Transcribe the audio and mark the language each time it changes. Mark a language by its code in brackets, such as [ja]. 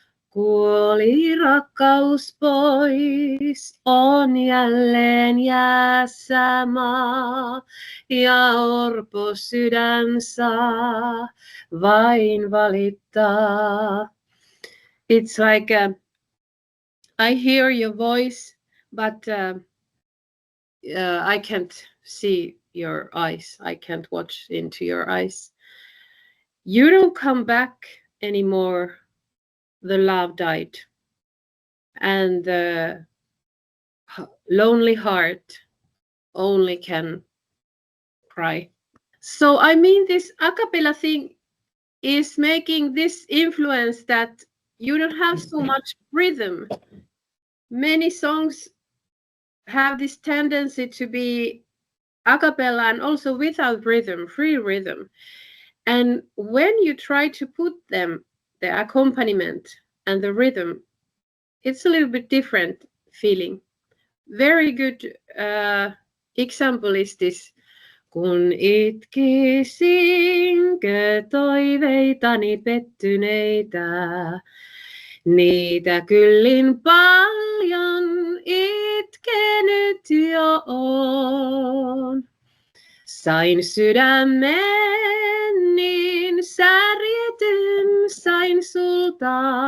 [fi] Kuoli rakkaus pois, on jälleen jäässä maa, ja orpo sydän saa vain valittaa. [en] It's like I hear your voice, but I can't see your eyes. I can't watch into your eyes. You don't come back anymore. The love died, and the lonely heart only can cry. So I mean, this a cappella thing is making this influence that you don't have so much rhythm. Many songs have this tendency to be a cappella and also without rhythm, free rhythm. And when you try to put them, the accompaniment and the rhythm, it's a little bit different feeling. Very good example is this. [fi] Kun itkisinkö toiveitani pettyneitä, niitä kyllin paljon itkenyt jo on. Sain sydämen niin särjetyn, sain sulta.